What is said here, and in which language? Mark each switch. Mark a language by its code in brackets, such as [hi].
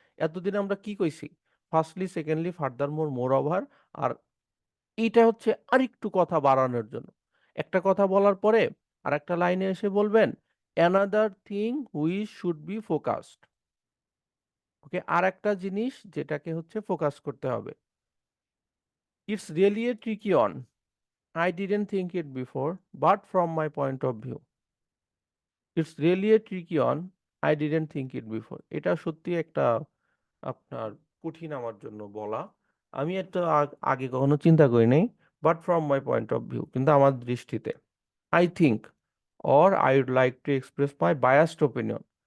[bn] এতদিন আমরা কি কইছি? [en] Firstly, secondly, furthermore, moreover. [bn] আর এইটা হচ্ছে আরেকটু কথা বাড়ানোর জন্য। একটা কথা বলার পরে আর একটা লাইনে এসে বলবেন [en] Another thing which should be focused. [bn] ওকে, আর একটা জিনিস যেটাকে হচ্ছে ফোকাস করতে হবে। [en] It's really a tricky one, I didn't think it before, but from my point of view. It's really a tricky one. I didn't think it before. [bn] এটা সত্যি একটা আপনার কঠিন আমার জন্য বলা। আমি একটা আগে কখনো চিন্তা করি নাই, [en] but from my point of view, [bn] কিন্তু আমার দৃষ্টিতে [en] I think or I would like to express my biased opinion.